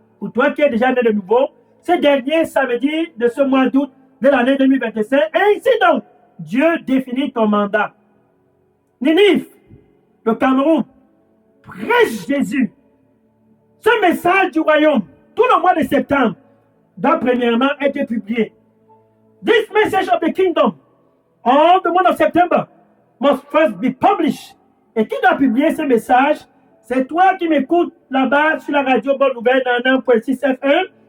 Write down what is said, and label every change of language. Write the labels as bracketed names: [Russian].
[French] Pour toi qui es déjà né de nouveau, ce dernier samedi de ce mois d'août de l'année 2025, ainsi donc, Dieu définit ton mandat. Ninive, le Cameroun, prêche Jésus. Ce message du royaume, tout le mois de septembre, doit premièrement être publié. [English] This message of the kingdom, all the month of September, must first be published. [French] Et qui doit publier ce message? C'est toi qui m'écoutes là-bas sur la radio Bonne Nouvelle dans 1.6 FM.